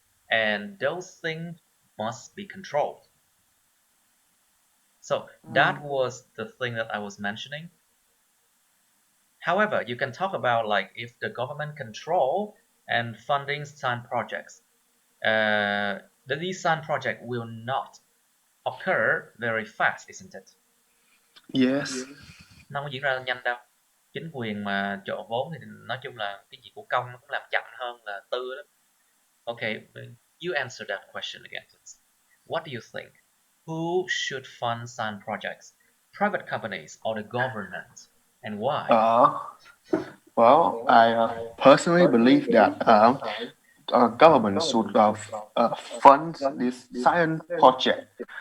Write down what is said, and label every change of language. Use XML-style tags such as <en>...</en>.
<en>And those things must be controlled. So that was the thing that I was mentioning. However, you can talk about like if the government control and funding science projects, these science projects will not occur very fast, isn't it? Yes.</en> <vi>Nó không có diễn ra nhanh đâu. Chính quyền mà trợ vốn thì nói chung là cái gì của công nó cũng làm chậm hơn là tư đó.</vi> <en>Okay, you answer that question again, please. What do you think? Who should fund science projects? Private companies or the government? And why? Well, I personally believe that government should fund this science project.</en>